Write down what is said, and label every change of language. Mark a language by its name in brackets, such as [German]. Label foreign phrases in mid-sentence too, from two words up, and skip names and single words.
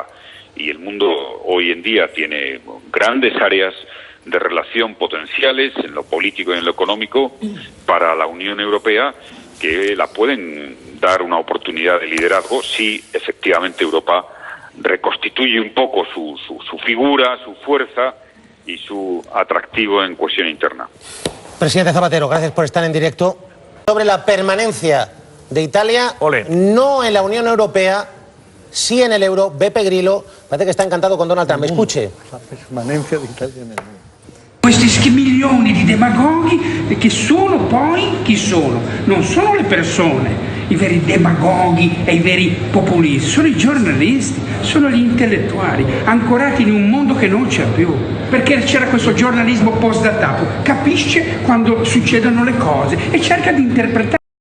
[Spanish] Y el mundo hoy en día tiene grandes áreas de relación potenciales en lo político y en lo económico para la Unión Europea, que la pueden dar una oportunidad de liderazgo si efectivamente Europa reconstituye un poco su figura, su fuerza y su atractivo en cuestión interna. Presidente Zapatero, gracias por estar en directo. Sobre la permanencia de Italia, no en la Unión Europea, sí en el euro. Beppe Grillo parece que está encantado con Donald Trump. Escuche. La permanencia de Italia en el euro. [Italian] Questi milioni di demagoghi che sono poi chi sono? Non sono le persone, i veri demagoghi e i veri populisti, sono i giornalisti, sono gli intellettuali, ancorati in un mondo che non c'è più, perché c'era questo giornalismo post-datato, capisce quando succedono le cose e cerca di interpretare.